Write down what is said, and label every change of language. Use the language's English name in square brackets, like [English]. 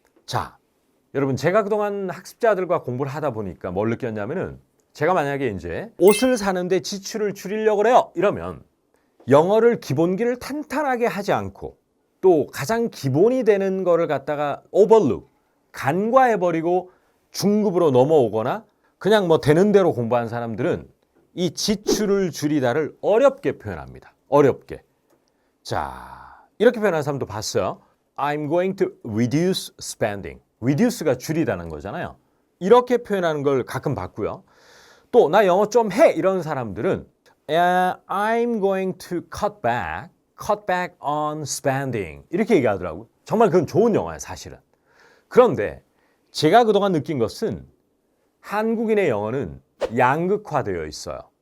[Korean] 자, 여러분, 제가 그동안 학습자들과 공부를 하다 보니까 뭘 느꼈냐면은, 제가 만약에 이제 옷을 사는데 지출을 줄이려고 그래요, 이러면 영어를 기본기를 탄탄하게 하지 않고 또 가장 기본이 되는 거를 갖다가 오버룩, 간과해버리고 중급으로 넘어오거나 그냥 뭐 되는 대로 공부한 사람들은 이 지출을 줄이다를 어렵게 표현합니다. 어렵게. 자, 이렇게 표현하는 사람도 봤어요. [English] I'm going to reduce spending. [Korean] reduce가 줄이다는 거잖아요. 이렇게 표현하는 걸 가끔 봤고요. 또 나 영어 좀 해, 이런 사람들은 [English] I'm going to cut back on spending, [Korean] 이렇게 얘기하더라고요. 정말 그건 좋은 영어예요, 사실은. 그런데 제가 그동안 느낀 것은 한국인의 영어는 양극화되어 있어요.